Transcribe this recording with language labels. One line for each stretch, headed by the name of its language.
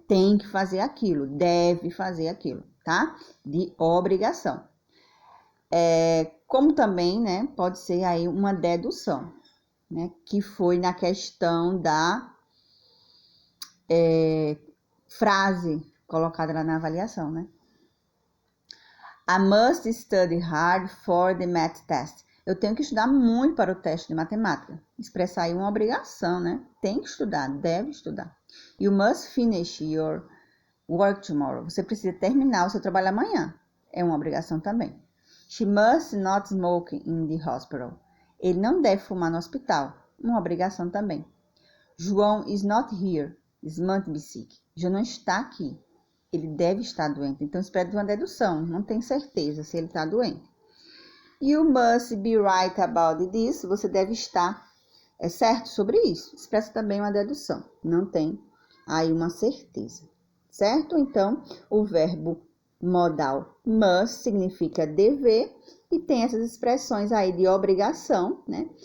Portuguese: Tem que fazer aquilo, deve fazer aquilo, tá? De obrigação. Como também, né, pode ser aí uma dedução, né, que foi na questão da frase colocada lá na avaliação, né?
English: I must study hard for the math test.
Portuguese: Eu tenho que estudar muito para o teste de matemática. Expressar aí uma obrigação, né? Tem que estudar, deve estudar.
English: You must finish your work tomorrow.
Portuguese: Você precisa terminar o seu trabalho amanhã. É uma obrigação também.
English: She must not smoke in the hospital.
Portuguese: Ele não deve fumar no hospital. Uma obrigação também.
English: João is not here. He must be sick.
Portuguese: João não está aqui. Ele deve estar doente. Então, espera de uma dedução. Não tem certeza se ele está doente.
English: You must be right about this.
Portuguese: Você deve estar certo sobre isso. Expressa também uma dedução. Não tem aí uma certeza. Certo? Então, o verbo modal must significa dever e tem essas expressões aí de obrigação, né?